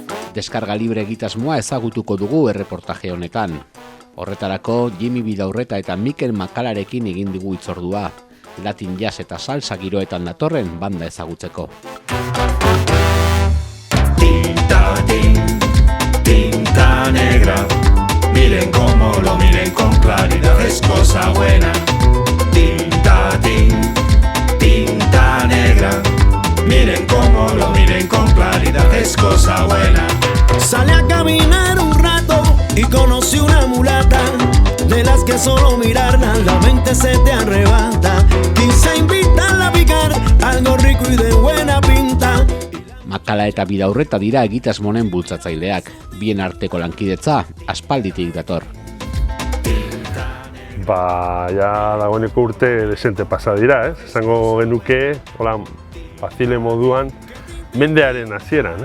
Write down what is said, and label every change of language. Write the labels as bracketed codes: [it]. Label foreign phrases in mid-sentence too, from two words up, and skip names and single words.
[eu] Deskarga libre egitasmoa ezagutuko dugu erreportaje honetan. Horretarako Jimmy Bidaurreta eta Mikel Makalarekin egin digu hitzordua, [en] Latin jazz [eu] eta salsa giroetan datorren banda ezagutzeko. [es] Tinta negra, miren cómo lo miren con claridad, es cosa buena. Tinta negra, miren cómo lo miren con claridad, es cosa buena. Sale a caminar un rato y conocí una mulata, de las que solo mirarla la mente se te arrebata. Quise invitarla a picar algo rico y de buena pinta. [eu] Makala eta Bidaurreta dira egitasmonen bultzatzaileak, bien arteko lankidetza aspalditik dator. Ja dagoeneko urte desente pasa dira, esango genuke, hola, bazile moduan, mendearen hasieran,